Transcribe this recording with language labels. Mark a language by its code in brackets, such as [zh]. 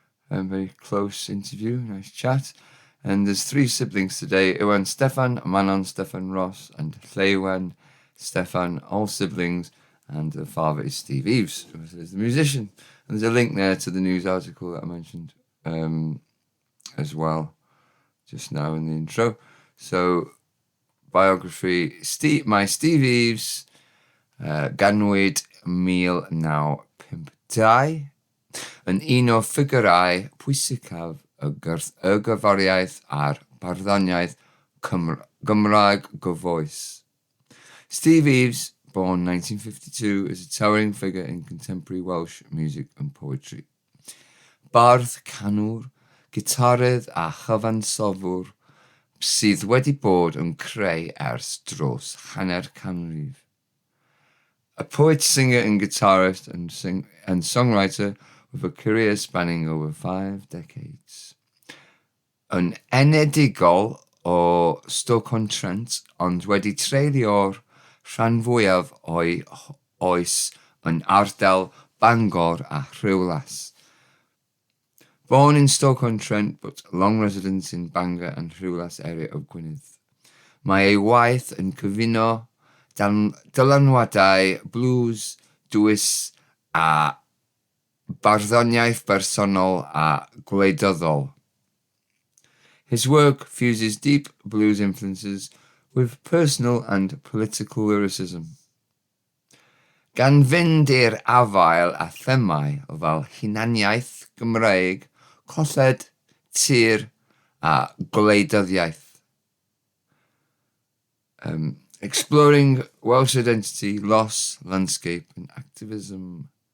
[en] Very close interview, nice chat. And there's 3 siblings today: Iwan Steffan, Manon Steffan Ross, and Llewan Steffan, all siblings, and the father is Steve Eves, who is the musician. And there's a link there to the news article that I mentioned as well, just now in the intro. So, biography, [cy] Steve Eves, ganwyd 1952, yn un o ffigurau pwysicaf y gerddoriaeth a'r barddoniaeth Gymraeg gyfoes. [en] Steve Eves, born 1952, is a towering figure in contemporary Welsh music and poetry. [cy] Bardd, canwr, gitarydd a chyfansodwr sydd wedi bod yn creu ers dros hanner canrif. [en] A poet, singer and guitarist and songwriter with a career spanning over 5 decades. [cy] Yn enedigol o Stoke-on-Trent, ond wedi treulio'r rhan fwyaf o'i oes yn ardal Bangor a Rhywlas. [en] Born in Stoke-on-Trent, but long residence in Bangor and Rhywlas area of Gwynedd. [cy] Mae ei waith yn cyfuno dylanwadau blues, dwys a barddoniaeth bersonol a gwleidyddol. [en] His work fuses deep blues influences with personal and political lyricism. [cy] Gan fynd i'r afael a themau fel hunaniaeth Gymraeg, colled, tir a gwleidyddiaeth. [en] Exploring Welsh identity, loss, landscape and activism.